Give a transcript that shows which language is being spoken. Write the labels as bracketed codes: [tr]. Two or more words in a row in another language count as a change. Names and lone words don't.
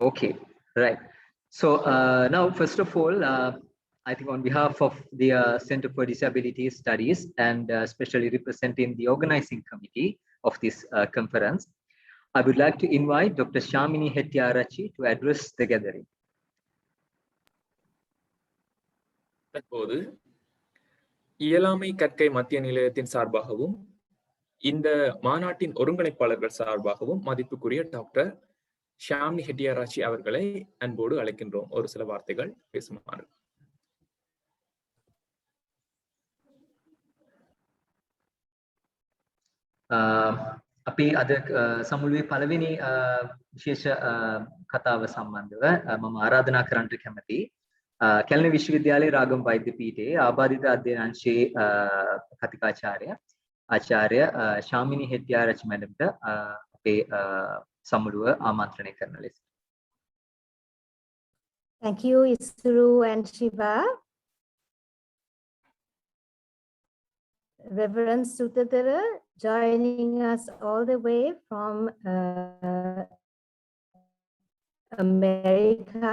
[en] So now, first of all, I think on behalf of the Center for Disability Studies and especially representing the organizing committee of this conference, I would like to invite Dr. Shamini Hettiarachchi to address the gathering. [ta] தற்போது இயலாமை கற்கை மத்திய நிலையத்தின் சார்பாகவும் இந்த மாநாட்டின் ஒருங்கிணைப்பாளர்கள் சார்பாகவும் மதிப்புக்குரிய டாக்டர் ஷாமினி ஹெட்டியாராச்சி அவர்களை அன்போடு அழைக்கின்றோம் ஒரு சில வார்த்தைகள் பேசுமாறு. [si] අපි අද සමුළුවේ පළවෙනි විශේෂ කතාව සම්බන්ධව මම ආරාධනා කරන්නට කැමතියි. කැලණි විශ්වවිද්‍යාලයේ රාගම් වෛද්‍ය පීඨයේ ආබාධිත අධ්‍යයන අංශයේ කතිකාචාර්ය ආචාර්ය ශාමිනී හෙට්ටිආරච්චි මැඩම්ට අපේ සමුළුව ආමන්ත්‍රණය කරන ලෙස. [en] Thank you, Isuru and Shiva. Reverend Sutadara joining us all the way from America.